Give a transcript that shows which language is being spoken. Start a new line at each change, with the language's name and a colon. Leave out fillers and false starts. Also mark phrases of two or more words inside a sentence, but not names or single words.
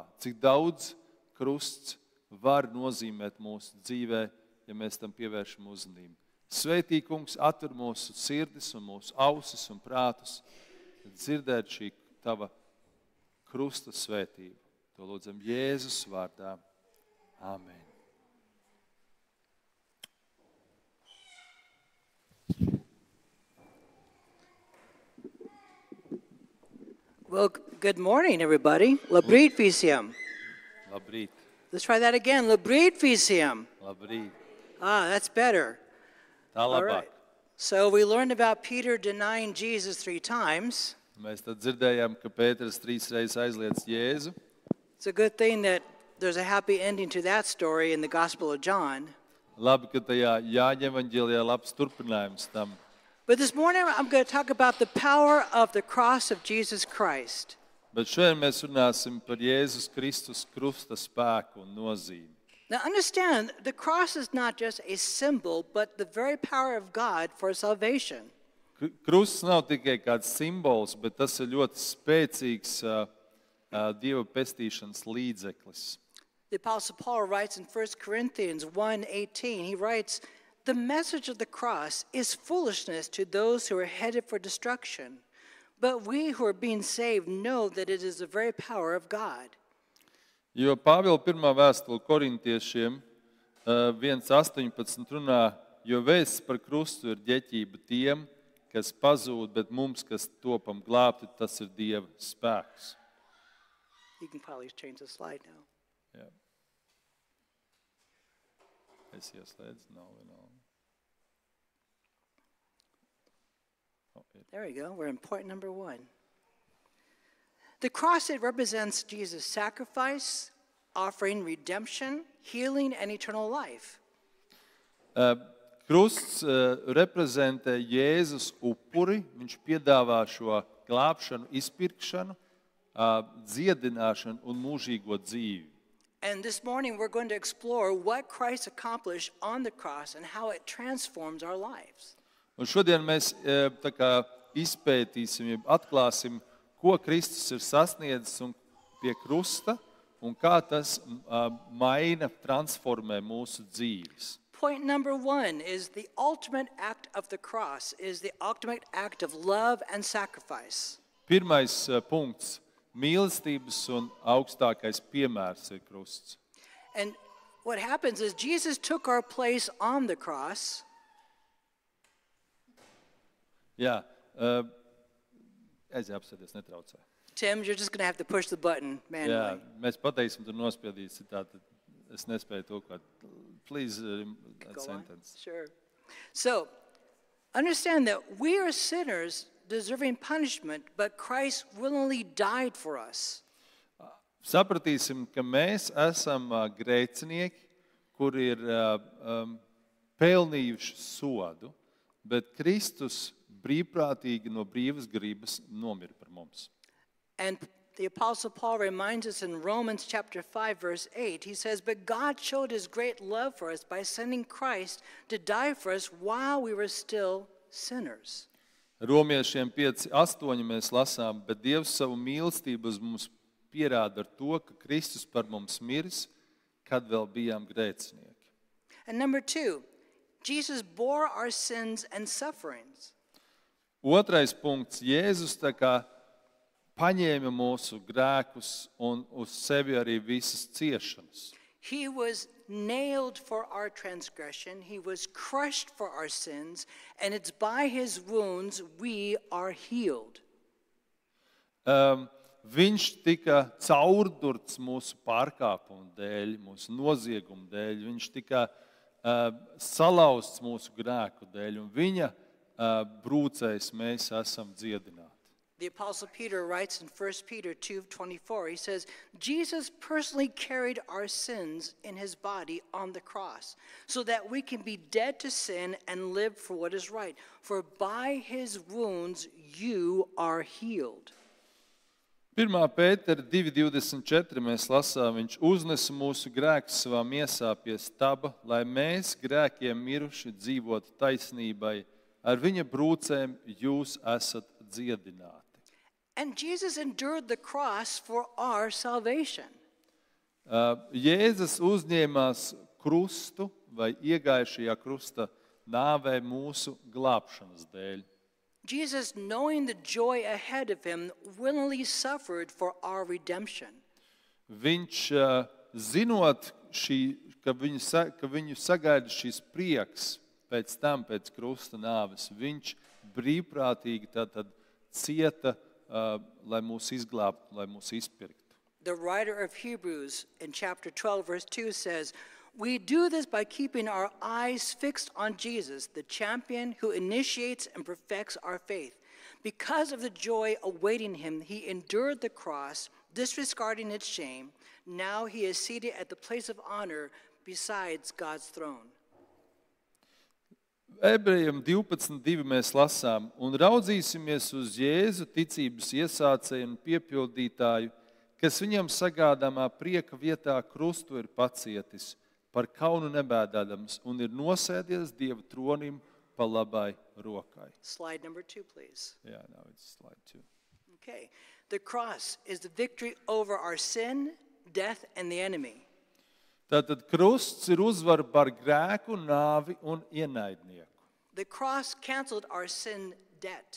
Latvian: Cik daudz krusts var nozīmēt mūsu dzīvē, ja mēs tam pievēršam uzmanību. Svētī, kungs, atver mūsu sirdis un mūsu ausis un prātus, dzirdēt šī tava krusta svētību. To lūdzam Jēzus vārdā. Āmen.
English: Well, good morning, everybody.
Latvian: Labrīt visiem. Labrīt.
English: Let's try that again.
Latvian: Labrīt visiem. Labrīt.
English: That's better.
Latvian: Tā
English: All
Latvian: labāk.
English: right. So we learned about Peter denying Jesus 3 times.
Latvian: Mēs tad dzirdējām, ka Pēters 3 reizes aizliedz Jēzu.
English: It's a good thing that there's a happy ending to that story in the Gospel of John.
Latvian: Labi, ka tajā Jāņa evaņģēlijā labs turpinājums tam.
English: But this morning I'm going to talk about the power of the cross of Jesus Christ.
Latvian: Bet šodien mēs runāsim par Jēzus Kristus krusta spēku un nozīmi.
English: Now understand, the cross is not just a symbol, but the very power of God for salvation.
Latvian: Krusts nav tikai kāds simbols, bet tas ir ļoti spēcīgs Dieva pestīšanas līdzeklis.
English: The Apostle Paul writes in 1 Corinthians 1:18, he writes, "The message of the cross is foolishness to those who are headed for destruction, but we who are being saved know that it is the very power of God."
Latvian: Jo Pāvila pirmā vēstule korintiešiem 1:18 runā, jo vēsts par krustu ir ģeķība tiem, kas pazūd, bet mums, kas topam glābti, tas ir Dieva spēks.
English: You can probably change the slide now.
Latvian: Jā. Es ieslēdzu, nav vienalga.
English: There we go. We're in point number 1. The cross, it represents Jesus' sacrifice, offering redemption, healing, and eternal life.
Latvian: Krusts reprezentē Jēzus upuri, viņš piedāvā šo glābšanu, izpirkšanu, dziedināšanu un mūžīgo dzīvi.
English: And this morning we're going to explore what Christ accomplished on the cross and how it transforms our lives.
Latvian: Un šodien mēs tā kā izpētīsim, atklāsim, ko Kristus ir sasniedzis un pie krusta un kā tas maina, transformē mūsu dzīves.
English: Point number 1 is the ultimate act of the cross, is the ultimate act of love and sacrifice.
Latvian: Pirmais punkts. Mīlestības un augstākais piemērs ir krusts.
English: And what happens is Jesus took our place on the cross.
Latvian: Jā, apsēdies, netraucē.
English: Tim, you're just going to have to push the button manually.
Latvian: Jā, mēs pateiksim, tur nospiedīs, citādi es nespēju to, ko.
English: Please, that Go on. sentence. Sure. So, understand that we are sinners deserving punishment, but Christ willingly died for us.
Latvian: Sapratīsim, ka mēs esam grēcinieki, kuri ir pelnījuši sodu, bet Kristus brīvprātīgi no brīvas gribas nomira par mums.
English: And the Apostle Paul reminds us in Romans chapter 5, verse 8, he says, "But God showed his great love for us by sending Christ to die for us while we were still sinners."
Latvian: Romiešiem 5:8 mēs lasām, bet Dievs savu mīlestību uz mums pierāda ar to, ka Kristus par mums miris, kad vēl bijām grēcinieki.
English: And number 2, Jesus bore our sins and sufferings.
Latvian: Otrais punkts. Jēzus tā kā paņēma mūsu grēkus un uz sevi arī visas ciešanas.
English: He was nailed for our transgression, he was crushed for our sins, and it's by his wounds we are healed.
Latvian: Viņš tika caurdurts mūsu pārkāpumu dēļ, mūsu noziegumu dēļ, viņš tika salauzts mūsu grēku dēļ, un viņa brūcējs mēs esam dziedināti.
English: The Apostle Peter writes in 1 Peter 2:24, he says, Jesus personally carried our sins in his body on the cross, so that we can be dead to sin and live for what is right. For by his wounds you are healed.
Latvian: 1. Pētera 2:24 mēs lasām, viņš uznesa mūsu grēkus savā miesā pie staba, lai mēs grēkiem miruši dzīvotu taisnībai. Ar viņa brūcēm jūs esat dziedināti.
English: And Jesus endured the cross for our salvation.
Latvian: Jēzus uzņēmās krustu vai iegāja šajā krusta nāvē mūsu glābšanas dēļ.
English: Jesus, knowing the joy ahead of him, willingly suffered for our redemption.
Latvian: Viņš, zinot, ka viņu sagaida šis prieks pēc krusta nāves, viņš brīvprātīgi tātad cieta, lai mūs izglābtu, lai mūs izpirktu.
English: The writer of Hebrews in chapter 12, verse 2 says, we do this by keeping our eyes fixed on Jesus, the champion who initiates and perfects our faith. Because of the joy awaiting him, he endured the cross, disregarding its shame. Now he is seated at the place of honor besides God's throne.
Latvian: Ebrejiem 12:2 mēs lasām, un raudzīsimies uz Jēzu ticības iesācēju un piepildītāju, kas viņam sagādāmā prieka vietā krustu ir pacietis, par kaunu nebēdādams un ir nosēdies Dieva tronim pa labai rokai.
English: Slide number 2, please. Yeah, now it's slide 2. Okay. The cross is the victory over our sin, death, and the enemy.
Latvian: Tātad krusts ir uzvara par grēku, nāvi un ienaidnieku.
English: The cross canceled our sin debt.